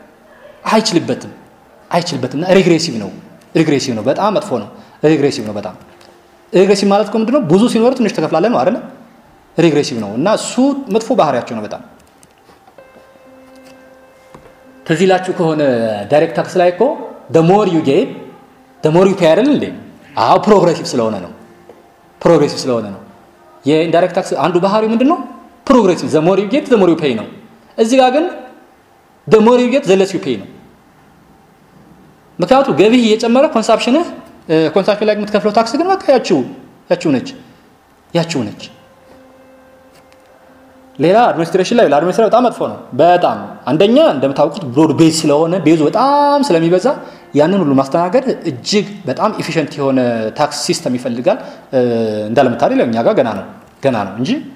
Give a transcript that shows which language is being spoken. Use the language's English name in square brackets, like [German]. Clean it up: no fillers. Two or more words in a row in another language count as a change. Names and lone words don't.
[Amharic] አይችልበትም ሪግሬሲቭ ነው በጣም መጥፎ ነው ሪግሬሲቭ ነው በጣም ሪግሬሲቭ ማለት ምንድነው ብዙ ሲኖር ትንሽ ተከፍላለ ነው አይደል ሪግሬሲቭ ነው እና እሱ መጥፎ ባህሪያቸው ነው በጣም ተዚላችሁ ከሆነ [English] direct tax [Amharic] ላይ እኮ [English] the more you get the more you pay [Amharic] አይደል እንዴ አው ፕሮግሬሲቭ ስለሆነ ነው የኢንዳይሬክት ታክስ አንዱ ባህሪው ምንድነው ፕሮግሬሲቭ [English] the more you get the more you pay [Amharic] ነው እዚህ ጋር ግን [English] the more you get the less you pay [Amharic] ነው ምክንያቱም ገቢ እየጨመረ ኮንሰምፕሽን ላይ የምትከፍለው ታክስ ግን በቃ ያቺው ነች ሌላ አድሚኒስትሬሽን ላይ ለአድሚኒስትሬሽን በጣም መጥፎ ነው በጣም አንደኛ እንደምታውቁት [English] broad base [Amharic] ስለሆነ ቤዙ በጣም ስለሚበዛ ያንን ሁሉ ማስተናገድ እጅግ በጣም ኤፊሺየንት የሆነ [English] tax system [Amharic] ይፈልጋል እንዳለምታሪ ለኛ ጋር ገና ነው እንጂ